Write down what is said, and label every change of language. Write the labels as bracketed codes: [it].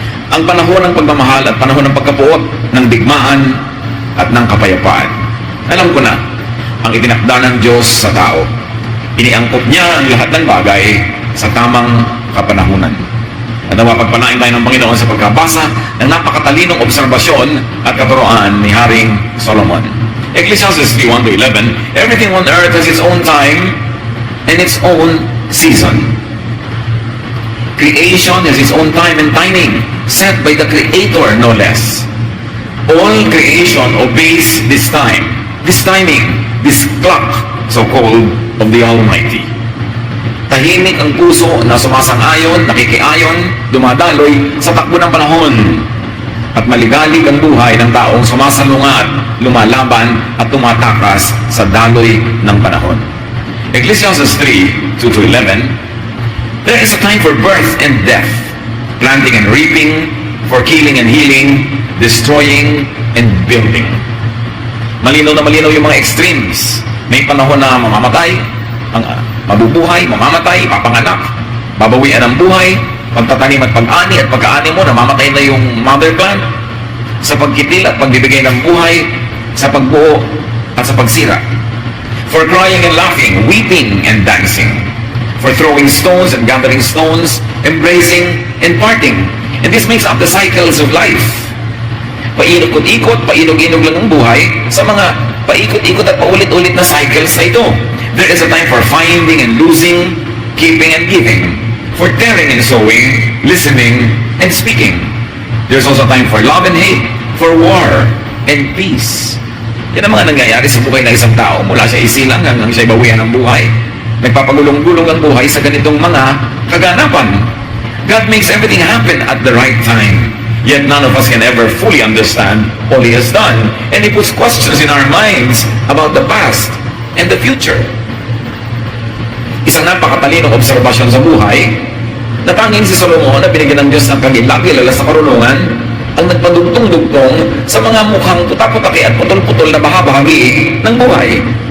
[tl] Ang panahon ng pagmamahal at panahon ng pagkapuot, ng digmaan at ng kapayapaan. Alam ko na, ang itinakda ng Diyos sa tao. Iniangkop niya ang lahat ng bagay sa tamang kapanahunan. At mapagpanain tayo ng Panginoon sa pagkabasa ng napakatalinong obserbasyon at katuroan ni Haring Solomon. [en] Ecclesiastes 3:1-11, everything on earth has its own time and its own season. Creation has its own time and timing, set by the Creator, no less. All creation obeys this time, this timing, this clock, so-called, of the Almighty. [tl] Tahimik ang puso na sumasang-ayon, nakikiayon, dumadaloy sa takbo ng panahon. At maligalig ang buhay ng taong sumasalungat, lumalaban at tumatakas sa daloy ng panahon. [en] Ecclesiastes 3:2-11, there is a time for birth and death, planting and reaping, for killing and healing, destroying and building. [tl] Malinaw na malinaw yung mga extremes. May panahon na mamamatay, mabubuhay, mamamatay, papanganak, babawian ang buhay, pagtatanim at pag-ani at pagkaani mo, namamatay na yung mother plant, sa pagkitil at pagbibigay ng buhay, sa pagbuo at sa pagsira. [en] For crying and laughing, weeping and dancing, for throwing stones and gathering stones, embracing and parting. And this makes up the cycles of life. [tl] Paikot-ikot, painog-inog lang ang buhay sa mga paikot-ikot at paulit-ulit na cycles na ito. [en] There is a time for finding and losing, keeping and giving, for tearing and sowing, listening and speaking. There's also time for love and hate, for war and peace. [tl] Yan ang mga nangyayari sa buhay ng isang tao mula siya isilang hanggang siya bawian ng buhay. Nagpapagulong-gulong ang buhay sa ganitong mga kaganapan. [en] God makes everything happen at the right time. Yet none of us can ever fully understand all He has done. And He puts questions in our minds about the past and the future. [tl] Isang napakatalinong obserbasyon sa buhay na tanging si Solomon na binigyan ng Diyos ng kagilagi-lala sa karunungan ang nagpadugtong-dugtong sa mga mukhang putak-putaki at putol-putol na bahagi ng buhay.